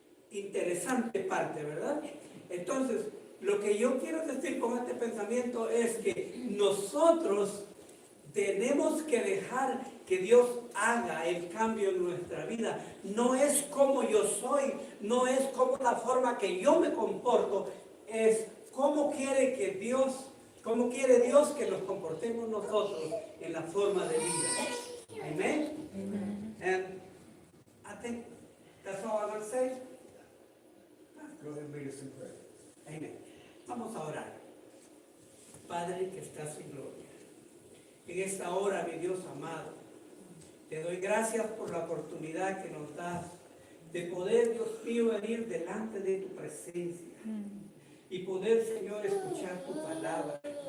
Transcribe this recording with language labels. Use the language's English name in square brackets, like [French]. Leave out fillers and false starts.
[Spanish] Interesante parte, ¿verdad? Entonces, lo que yo quiero decir con este pensamiento es que nosotros tenemos que dejar que Dios haga el cambio en nuestra vida. No es como yo soy, no es como la forma que yo me comporto, es cómo quiere Dios que nos comportemos nosotros en la forma de vida. [English] Amen? And I think that's all I'm going to say. Go ahead and lead us in prayer. [Spanish] Amén. Vamos a orar. Padre que estás en gloria, en esta hora, mi Dios amado, te doy gracias por la oportunidad que nos das de poder, Dios mío, venir delante de tu presencia y poder, Señor, escuchar tu palabra.